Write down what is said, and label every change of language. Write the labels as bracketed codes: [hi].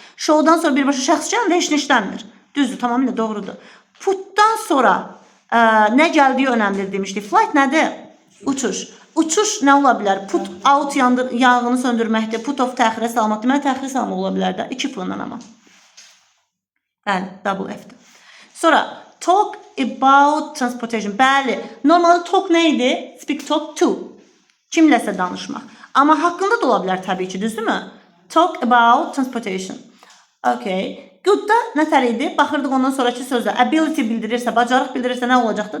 [az] Show'dan sonra birbaşa şəxs gəlir, heç nə işlənmir. Düzdür, tamamilə doğrudur. Putdan sonra nə gəldiyi önəmlidir demişdik. Flight nədir? Uçuş. Uçuş nə ola bilər? Put out yanğını söndürməkdir. Put off təxirə salmaq. Deməli, təxirə salmaq ola bilər də. 2 pulundan amma. Bəli, double F-dir. Sonra, [en] talk about transportation. [az] Bəli, normalde talk nə idi? [en] Speak talk to. [az] Kimləsə danışmaq. Amma haqqında da ola bilər təbii ki, düzdürmü? [en] Talk about transportation. [az] Okay. Good-da nə fərq idi? Baxırdıq ondan sonraki sözlə. Ability bildirirsə, bacarıq bildirirsə nə olacaqdır?